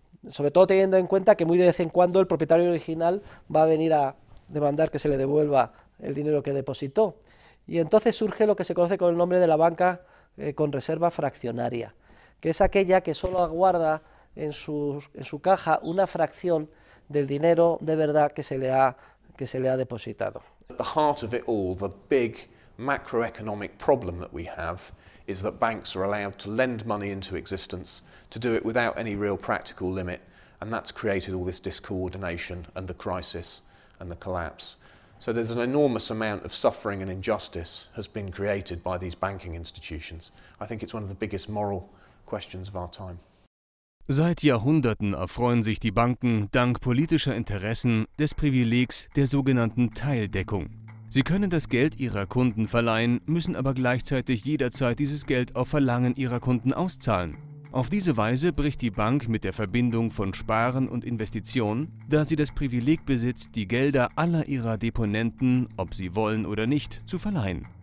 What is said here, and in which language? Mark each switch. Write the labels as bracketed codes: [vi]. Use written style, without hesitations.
[es] Sobre todo teniendo en cuenta que muy de vez en cuando el propietario original va a venir a demandar que se le devuelva el dinero que depositó. Y entonces surge lo que se conoce con el nombre de la banca con reserva fraccionaria, que es aquella que solo aguarda en su caja una fracción del dinero de verdad que se le ha depositado. [en] At the heart of it all, the big macroeconomic problem that we have is that banks are allowed to lend money into existence, to do it without any real practical limit, and that's created all this discoordination and the crisis and the collapse. So there's an enormous amount of suffering and injustice has been created by these banking institutions. I think it's one of the biggest moral questions of our time. [de] Seit Jahrhunderten erfreuen sich die Banken dank politischer Interessen des Privilegs der sogenannten Teildeckung. Sie können das Geld ihrer Kunden verleihen, müssen aber gleichzeitig jederzeit dieses Geld auf Verlangen ihrer Kunden auszahlen. Auf diese Weise bricht die Bank mit der Verbindung von Sparen und Investition, da sie das Privileg besitzt, die Gelder aller ihrer Deponenten, ob sie wollen oder nicht, zu verleihen.